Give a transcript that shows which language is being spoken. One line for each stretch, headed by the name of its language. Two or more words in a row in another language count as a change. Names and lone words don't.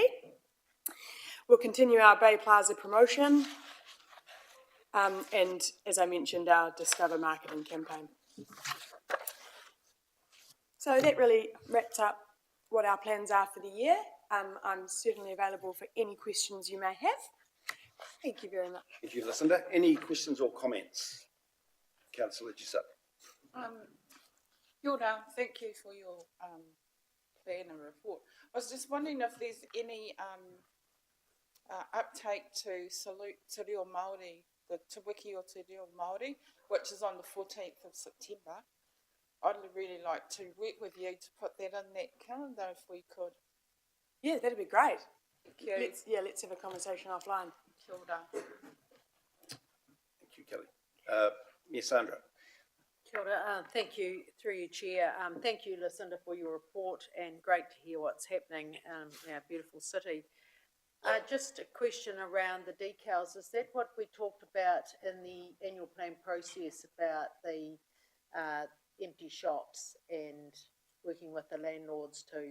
English: We'll continue our Bay Plaza promotion, and as I mentioned, our Discover marketing campaign. So that really wraps up what our plans are for the year. I'm certainly available for any questions you may have. Thank you very much. Thank you, Lucinda. Any questions or comments? Councillor Jessup.
Māori: Kia ora,
English: thank you for your plan and report. I was just wondering if there's any uptake to salute Te Reo Māori, the Te Wiki o Te Reo Māori, which is on the 14th of September. I'd really like to work with you to put that in that calendar if we could. Yeah, that'd be great. Thank you. Let's have a conversation offline.
Māori: Kia ora.
English: Thank you, Kelly. Ms. Sandra.
Māori: Kia ora,
English: thank you, through you, Chair. Thank you, Lucinda, for your report, and great to hear what's happening in our beautiful city. Just a question around the decals. Is that what we talked about in the annual plan process about the empty shops and working with the landlords to,